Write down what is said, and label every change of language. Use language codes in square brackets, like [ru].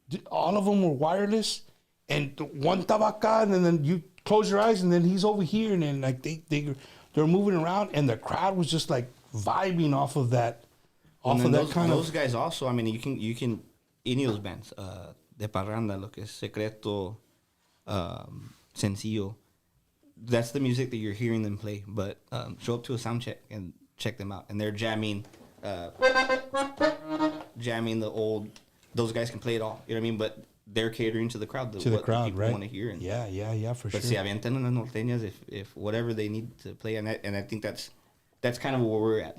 [en] All of them were wireless, and one tabaca, and then you close your eyes, and then he's over here, and then like they're moving around, and the crowd was just like vibing off of that, those guys also. I mean, you can any of those bands. [es] De Parranda, lo que es Secreto, Sencillo. [en] That's the music that you're hearing them play. But show up to a sound check and check them out. And they're jamming jamming the old. Those guys can play it all. You know what I mean? But they're catering to the crowd. To the crowd, people right? Want to hear. And, yeah, for but sure. [es] si avientan unas norteñas [en] if whatever they need to play, and I think that's kind of where we're at.